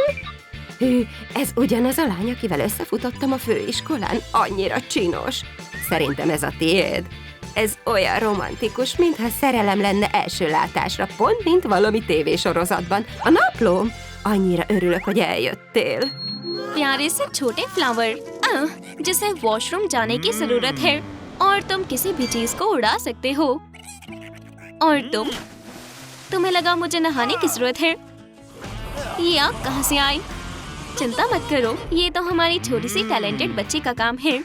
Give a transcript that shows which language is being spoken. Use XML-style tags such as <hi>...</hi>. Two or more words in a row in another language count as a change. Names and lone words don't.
<hu>Ez ugyanaz a lány, akivel összefutottam a főiskolán. Annyira csinos. Szerintem ez a tiéd. Ez olyan romantikus, mintha szerelem lenne első látásra, pont mint valami tévésorozatban. A naplóm. Annyira örülök, hogy eljöttél.</hu> <hi>प्यारे से छोटे फ्लावर जिसे वॉशरूम जाने की जरूरत है और तुम किसी भी चीज को उड़ा सकते हो और तुम तुम्हें लगा मुझे नहाने की जरूरत है? ये आप कहाँ से आई? चिंता मत करो, ये तो हमारी छोटी सी टैलेंटेड बच्ची का काम है।</hi>